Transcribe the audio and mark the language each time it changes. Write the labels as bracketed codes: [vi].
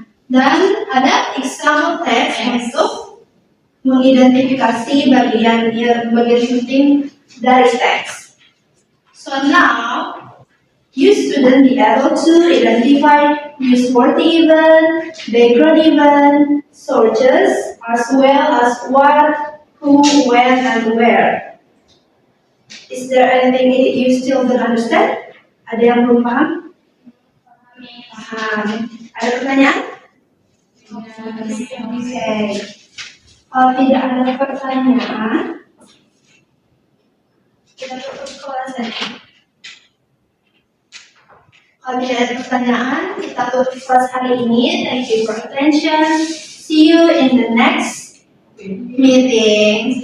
[id] Dan ada example text untuk mengidentifikasi bagian penting dari teks. [en] So now, you students be able to identify newsworthy event, background event, sources, as well as what, who, when, and where. Is there anything that you still don't understand? [id] Ada yang belum paham? Paham. Ada pertanyaan? [en] Okay. [id] Kalau tidak ada pertanyaan, kita tutup kelas ini. Kalau tidak ada pertanyaan, kita tutup kelas hari ini. [en] Thank you for attention. See you in the next meeting.